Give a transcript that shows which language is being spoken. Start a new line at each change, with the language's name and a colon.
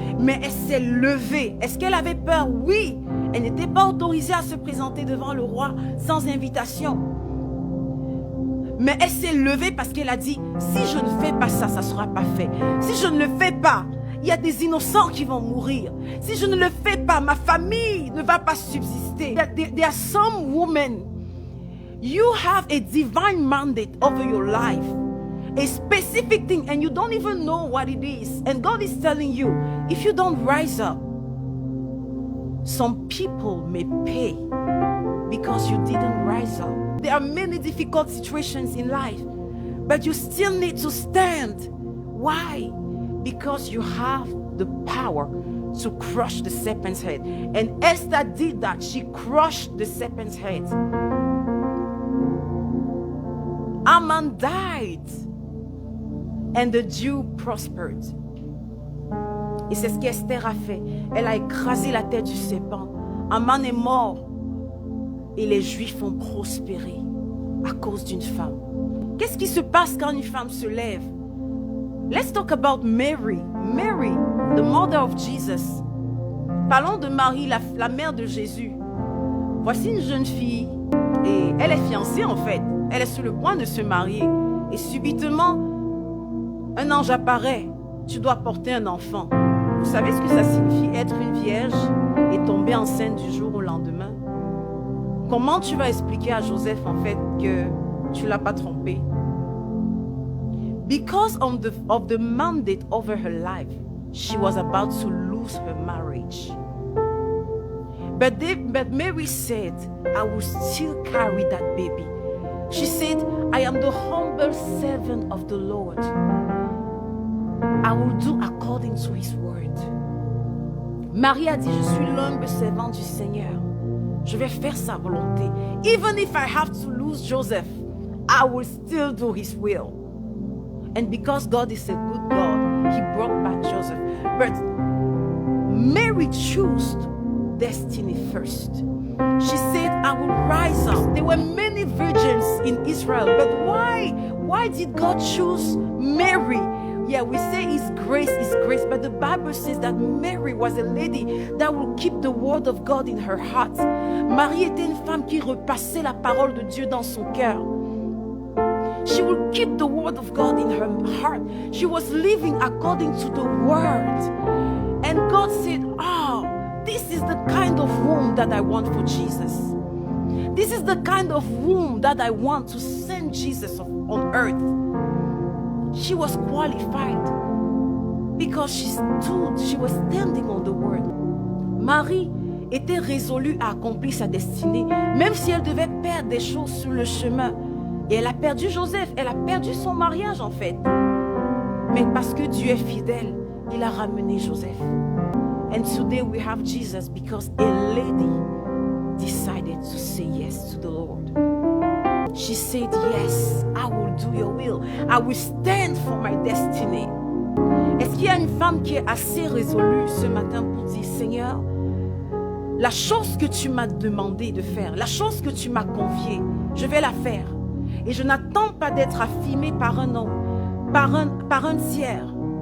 French: Mais elle s'est levée. Est-ce qu'elle avait peur? Oui. Elle n'était pas autorisée à se présenter devant le roi sans invitation. Mais elle s'est levée parce qu'elle a dit, si je ne fais pas ça, ça ne sera pas fait. Si je ne le fais pas, il y a des innocents qui vont mourir. Si je ne le fais pas, ma famille ne va pas subsister.
English: There are some women, you have a divine mandate over your life. A specific thing and you don't even know what it is. And God is telling you, if you don't rise up, some people may pay because you didn't rise up. There are many difficult situations in life, but you still need to stand. Why? Because you have the power to crush the serpent's head. And Esther did that. She crushed the serpent's head. Haman died. And the Jew prospered.
French: Et c'est ce qu'Esther a fait. Elle a écrasé la tête du serpent. Haman est mort. Et les Juifs ont prospéré à cause d'une femme. Qu'est-ce qui se passe quand une femme se lève?
English: Let's talk about Mary. Mary, the mother of Jesus.
French: Parlons de Marie, la mère de Jésus. Voici une jeune fille. Et elle est fiancée en fait. Elle est sur le point de se marier. Et subitement, un ange apparaît, tu dois porter un enfant. Vous savez ce que ça signifie être une vierge et tomber enceinte du jour au lendemain? Comment tu vas expliquer à Joseph en fait que tu ne l'as pas trompé?
English: Because of the mandate over her life, she was about to lose her marriage. But Mary said, I will still carry that baby. She said, I am the humble servant of the Lord. I will do according to his word.
French: Marie a dit, je suis l'humble servant du Seigneur. Je vais faire sa volonté.
English: Even if I have to lose Joseph, I will still do his will. And because God is a good God, he brought back Joseph. But Mary chose destiny first. She said, I will rise up. There were many virgins in Israel, but why? Why did God choose Mary? Yeah, we say it's grace, but the Bible says that Mary was a lady that will keep the word of God in her heart.
French: Marie était une femme qui repassait la parole de Dieu dans son cœur.
English: She will keep the word of God in her heart. She was living according to the word. And God said, this is the kind of womb that I want for Jesus. This is the kind of womb that I want to send Jesus on earth. She was qualified because she was standing on the word.
French: Marie était résolue à accomplir sa destinée, même si elle devait perdre des choses sur le chemin. Et elle a perdu Joseph, elle a perdu son mariage en fait. Mais parce que Dieu est fidèle, il a ramené Joseph.
English: And today we have Jesus because a lady decided to say yes to the Lord. She said, yes, I will do your will. I will stand for my destiny.
French: Est-ce qu'il y a une femme qui est assez résolue ce matin pour dire, Seigneur, la chose que tu m'as demandé de faire, la chose que tu m'as confiée, je vais la faire. Et je n'attends pas d'être affirmée par un homme, par un tiers.